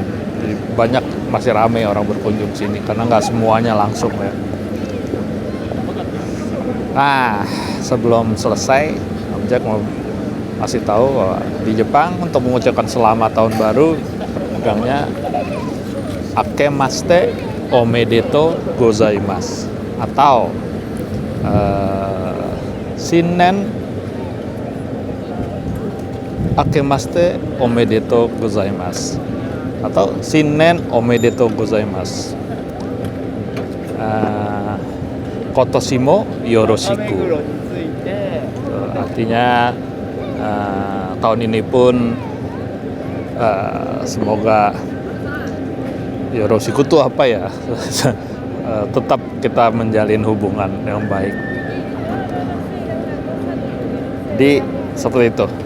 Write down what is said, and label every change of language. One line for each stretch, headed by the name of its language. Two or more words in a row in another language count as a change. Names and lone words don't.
Indonesian: Jadi banyak, masih ramai orang berkunjung sini karena nggak semuanya langsung ya. Nah, sebelum selesai, Om Jack mau kasih tahu bahwa di Jepang untuk mengucapkan selamat tahun baru pegangnya
Japanese: 明けましておめでとうございます
Indonesian: atau
Japanese: 新年明けましておめでとうございます
Indonesian: atau
Japanese: 新年おめでとうございます. 今年もよろしく.
Indonesian: Artinya tahun ini pun semoga Yoroshiku itu apa ya? Tetap kita menjalin hubungan yang baik. Jadi seperti itu.